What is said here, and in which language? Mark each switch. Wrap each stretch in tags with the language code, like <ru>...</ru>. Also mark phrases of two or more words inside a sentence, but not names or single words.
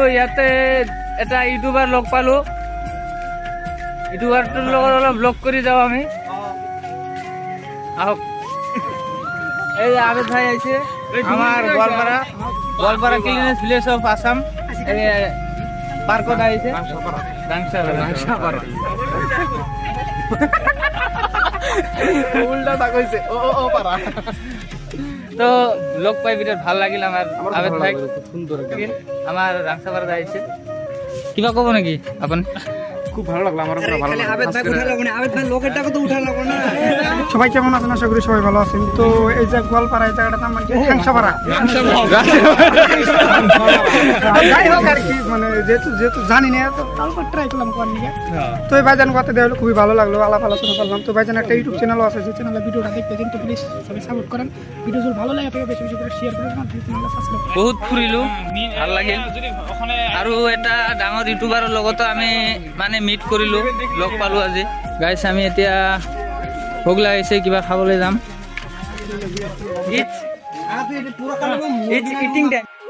<as>ইয়াতে এটা ইউটিউবাৰ লগ পালোঁ। ইউটিউবাৰটোৰ লগত অলপ ব্লগ কৰি যাওঁ আমি। আহক। এই আবেদ ভাই আহিছে আমাৰ গোৱালপাৰা ক্লিনেষ্ট ভিলেজ অফ আছাম পাৰ্কত আহিছে।</as> <bn>উল্টাটা কইছে ও ও ও পারা।</bn> <as>তো লগ পাই বিৰাট ভাল লাগিল আমাৰ আবেদ ভাই। আমাৰ ৰাংচাপাৰাত আহিছে। কিবা ক'ব নেকি আপুনি?</as> <bn>খুব ভালো লাগলো, আমার পুরো ভালো লাগলো। আবেদ ভাই উঠা লাগবে না, আবেদ ভাই লোকেরটাকে তো উঠা লাগবে না। সবাই কেমন আছেন? আশা করি সবাই ভালো আছেন। তো এই যে গোয়ালপাড়া, এই জায়গাটার নাম মানে হাংসাপাড়া। যাই হোক আর কি, মানে যেহেতু জানি না তো তারপর ট্রাই করলাম কোয়ার নিয়ে। তো এই ভাইজান কথা দেওয়া হলো খুবই ভালো লাগলো, আলাপ আলোচনা করলাম। তো ভাইজান একটা ইউটিউব চ্যানেলও আছে, যে চ্যানেলে ভিডিওটা দেখতে কিন্তু প্লিজ সবাই সাপোর্ট করেন। ভিডিও যদি ভালো লাগে থাকে বেশি বেশি করে শেয়ার করেন, চ্যানেলটা সাবস্ক্রাইব করেন।</bn> <as>বহুত ফুৰিলো, ভাল লাগিল। আৰু এটা ডাঙৰ ইউটিউবাৰৰ লগতো আমি মানে মিট কৰিলো, লগ পালো আজি। গাইছ আমি এতিয়া ভোক লাগিছে, কিবা খাবলৈ যাম।</as> <en>eating time.</en>